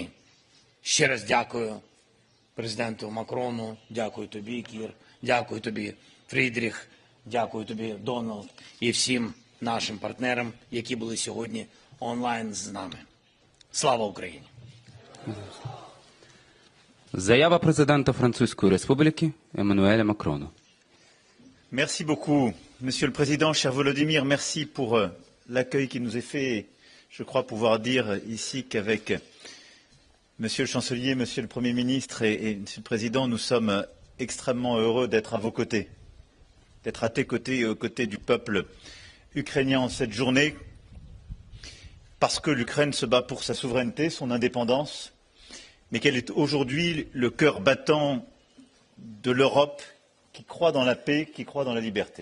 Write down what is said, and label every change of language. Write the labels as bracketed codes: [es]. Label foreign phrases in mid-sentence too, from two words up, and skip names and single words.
[uk] Ще раз дякую президенту Макрону, дякую тобі, Кір, дякую тобі, Фрідріх, Дякую тобі, Дональд, і всім нашим партнерам, які були сьогодні онлайн з нами. Слава Україні! Заява президента Французької Республіки Еммануеля Макрона. [fr] Merci beaucoup, Monsieur le Président, cher Volodymyr. Merci pour l'accueil qui nous est fait. Je crois pouvoir dire ici qu'avec Monsieur le Chancelier, Monsieur le Premier ministre et Monsieur le Président, nous sommes extrêmement heureux d'être à vos côtés, d'être à tes côtés et aux côtés du peuple ukrainien en cette journée, parce que l'Ukraine se bat pour sa souveraineté, son indépendance, mais qu'elle est aujourd'hui le cœur battant de l'Europe qui croit dans la paix, qui croit dans la liberté.